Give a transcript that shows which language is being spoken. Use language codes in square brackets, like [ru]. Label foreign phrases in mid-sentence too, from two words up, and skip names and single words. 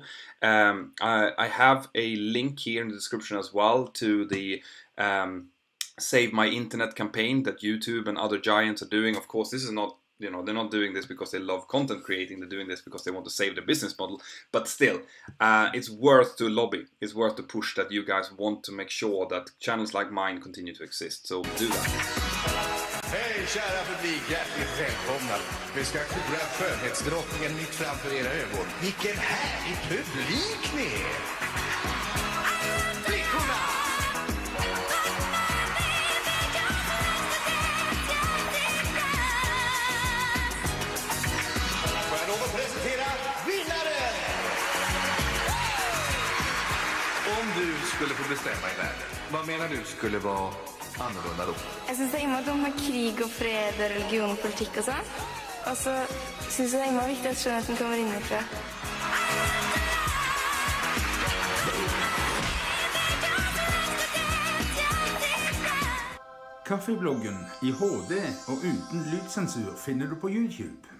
[en] I have a link here in the description as well to the Save My Internet campaign that YouTube and other giants are doing. Of course, this is not, you know, they're not doing this because they love content creating. They're doing this because they want to save their business model. But still, it's worth to lobby. It's worth to push that you guys want to make sure that channels like mine continue to exist. So do that. [sv] Hej kära publik, hjärtligt välkomna. Vi ska kora skönhetsdrottningen mitt framför era ögon. Vilken härlig publik ni är! Flickorna! Får jag lov att presentera vinnaren? Om du skulle få bestämma i världen, vad menar du skulle vara annorlunda då? [no] Jeg synes det er innmari om krig og fred og religion og politikk og sånn. Og så synes jeg det er innmari viktig at skjønnheten kommer innenfra. Kaffebloggen i HD og uten lydsensur finner du på YouTube.